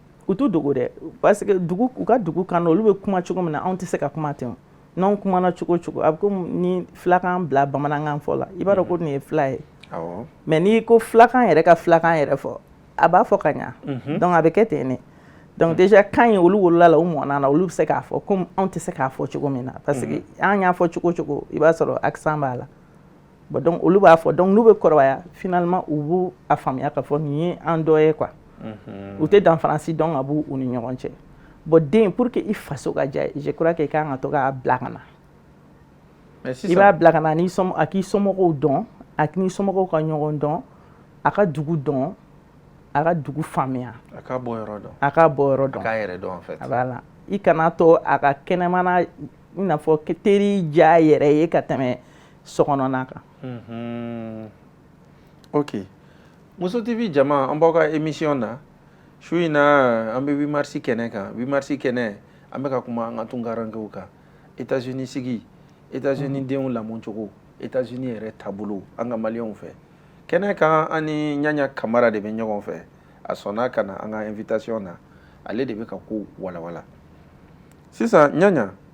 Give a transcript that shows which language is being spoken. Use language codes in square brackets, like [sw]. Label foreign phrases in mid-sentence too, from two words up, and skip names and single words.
[bm] u t'u dogo dɛ [fr] parce que [bm] u ka dugu kan olu bɛ kuma cogo min na anw tɛ se ka kuma ten n'anw kumana cogo o cogo a bɛ komi ni filakan bila bamanankan fɔ la i b'a dɔn ko nin ye fila ye mais n'i ko filakan yɛrɛ ka filakan yɛrɛ fɔ a b'a fɔ ka ɲa donc a bɛ kɛ ten ne [fr] donc déjà [bm] kan ye olu wolola la u mɔna na olu bɛ se k'a fɔ komi anw tɛ se k'a fɔ cogo min na [fr] parce que [bm] an y'a fɔ cogo o cogo i b'a sɔrɔ accent b'a la bon donc olu b'a fɔ donc n'u bɛ kɔrɔbaya finalement u b'u a faamuya k'a fɔ nin ye an dɔ ye quoi u tɛ danfaransi dɔn ka b'u ni ɲɔgɔn cɛ bon den [fr] pour que [bm] i faso ka diya [fr] je crois que [bm] i kan ka to k'a bila ka na i b'a bila ka na a k'i somɔgɔw dɔn a k'i somɔgɔw ka ɲɔgɔn dɔn a ka dugu dɔn a ka dugu faamuya a ka bɔ yɔrɔ dɔn a ka bɔ yɔrɔ dɔn a k'a yɛrɛ dɔn [fr] en fait [bm] voilà i kana to a ka kɛnɛmana i n'a fɔ teri diya a yɛrɛ ye ka tɛmɛ sokɔnɔna kan ok Muso TV jama an b'aw ka émission na su in na an bɛ 8 mars kɛnɛ kan 8 mars kɛnɛ an bɛ ka kuma an ka tunkarankew kan États-Unis sigi États-Unis denw lamɔcogo États-Unis yɛrɛ taabolo an ka maliyɛnw fɛ kɛnɛ kan an ni Ɲaɲa Kamara de bɛ ɲɔgɔn fɛ a sɔnna ka na an ka invitation na ale de bɛ ka ko walawala sisan Ɲaɲa